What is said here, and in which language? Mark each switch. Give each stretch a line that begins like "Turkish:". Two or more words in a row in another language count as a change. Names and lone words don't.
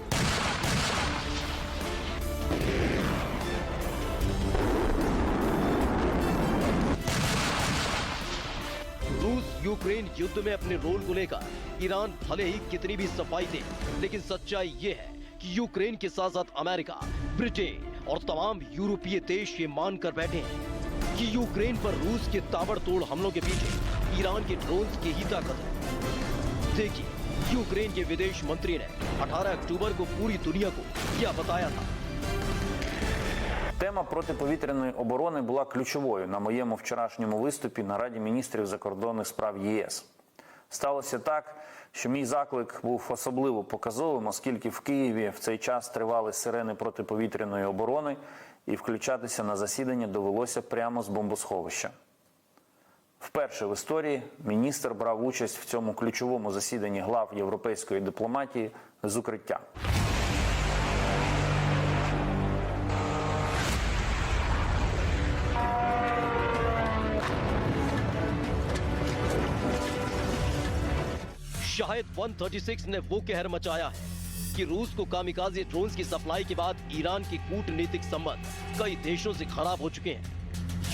Hindi: रूस यूक्रेन युद्ध में अपने रोल को लेकर ईरान भले ही कितनी भी सफाई दे, लेकिन सच्चाई ये है कि यूक्रेन के साथ साथ अमेरिका, ब्रिटेन और तमाम यूरोपीय देश ये मानकर बैठे हैं कि यूक्रेन पर रूस के ताबड़तोड़ हमलों के पीछे ईरान के ड्रोन्स की ही ताकत है। देखिए, यूक्रेन के विदेश मंत्री ने 18 अक्टूबर को पूरी दुनिया को क्या बताया था।
Ukrainian: Тема протиповітряної оборони була ключовою на моєму вчорашньому виступі на Раді міністрів закордонних справ ЄС. Сталося так, що мій заклик був особливо показовим, оскільки в Києві в цей час тривали сирени протиповітряної оборони і включатися на засідання довелося прямо з бомбосховища. Вперше в історії міністр брав участь в цьому ключовому засіданні глав європейської дипломатії з укриття.
Hindi: शाहिद 136 ने वो कहर मचाया है कि रूस को
English: kamikaze drones
Hindi: की सप्लाई के बाद ईरान के कूटनीतिक संबंध कई देशों से खराब हो चुके हैं।